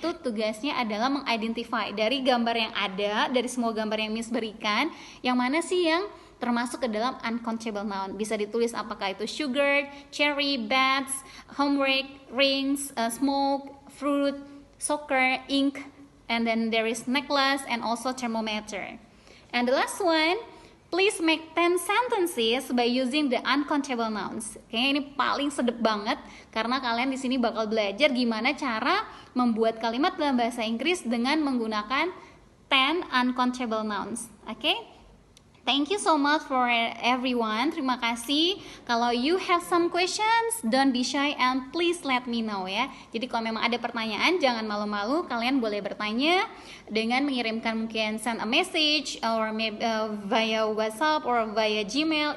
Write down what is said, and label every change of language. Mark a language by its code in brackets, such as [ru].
[id] Itu tugasnya adalah mengidentify dari gambar yang ada, dari semua gambar yang Miss berikan, yang mana sih yang termasuk ke dalam uncountable noun. Bisa ditulis apakah itu [en] sugar, cherry, bats, homework, rings, smoke, fruit, soccer, ink, and then there is necklace and also thermometer. And the last one, please make 10 sentences by using the uncountable nouns. [id] Kayaknya ini paling sedep banget karena kalian di sini bakal belajar gimana cara membuat kalimat dalam bahasa Inggris dengan menggunakan 10 uncountable nouns. Oke? [en] Thank you so much for everyone. [id] Terima kasih. Kalau [en] you have some questions, don't be shy and please let me know ya. [id] Jadi kalau memang ada pertanyaan, jangan malu-malu. Kalian boleh bertanya dengan mengirimkan mungkin [en] send a message or maybe via WhatsApp or via Gmail.